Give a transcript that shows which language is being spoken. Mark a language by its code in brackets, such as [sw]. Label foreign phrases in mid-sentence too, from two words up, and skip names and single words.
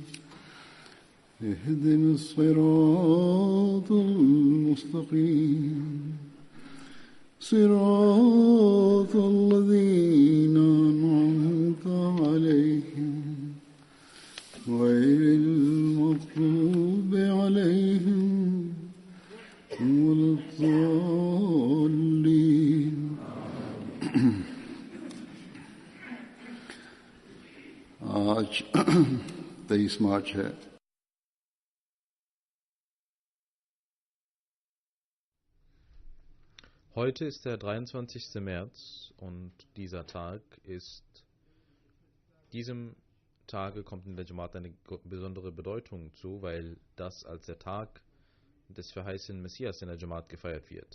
[ar] اهدنا الصراط المستقيم صراط الذين أنعمت عليهم غير المغضوب عليهم ولا الضالين. [hi] आज 23 मार्च है. [de] Heute ist der 23. März und dieser Tag diesem Tage kommt in der Jamaat eine besondere Bedeutung zu, weil das als der Tag des verheißenen Messias in der Jamaat gefeiert wird.